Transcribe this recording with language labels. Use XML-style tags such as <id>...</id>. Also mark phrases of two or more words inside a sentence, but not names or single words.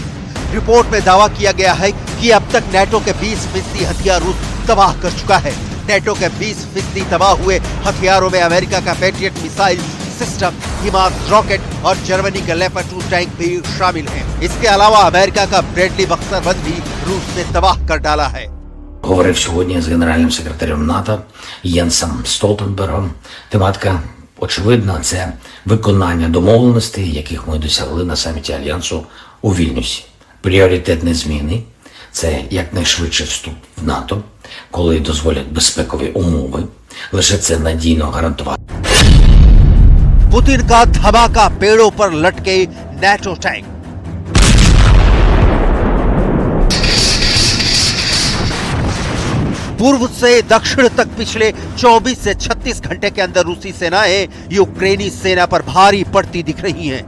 <hi>रिपोर्ट में दावा किया गया है कि अब तक नाटो के 20% हथियार रूस तबाह कर चुका है। नाटो के 20% तबाह हुए हथियारों में अमेरिका का पैट्रियट</hi> <en>missile system,</en> <hi>हिमास रॉकेट और जर्मनी का लेपर्ड 2 टैंक भी शामिल हैं। इसके अलावा अमेरिका का ब्रैडली बख्तरबंद भी रूस ने तबाह कर डाला है।</hi> <uk>Говорив сьогодні з генеральним секретарем НАТО Єнсом Столтенбергом. Тематика очевидна – це виконання домовленостей, яких ми досягли на саміті Альянсу у Вільнюсі. Пріоритетні зміни – це якнайшвидше вступ в НАТО, коли дозволять безпекові умови. Лише це надійно гарантувати.</uk> <hi>पुतिन का धमाका पेड़ों पर लटके नाटो टैंक। पूर्व से दक्षिण तक पिछले 24 से 36 घंटे के अंदर रूसी सेनाएं यूक्रेनी सेना पर भारी पड़ती दिख रही हैं।</hi>